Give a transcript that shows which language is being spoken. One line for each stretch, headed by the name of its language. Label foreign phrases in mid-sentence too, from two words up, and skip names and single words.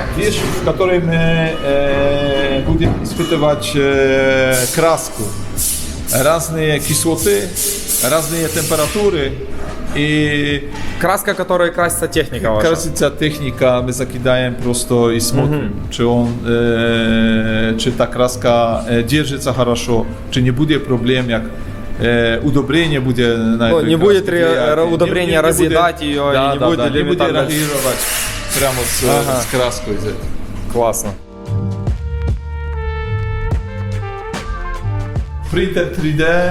Russian: Вещь, в которой мы будем испытывать краску, разные кислоты, разные температуры. И Краска, которой красится техника ваша. красится техника, мы закидаем просто и смотрим,
Polish: czy ta kraska
Russian: держится хорошо,
Polish: czy nie będzie problem, jak
Russian: удобрение будет на Ну, этой не будет краске влиять. удобрение разъедать ее, и не будет не будет элементарно... реагировать прямо с краской. Классно. Принтер 3D,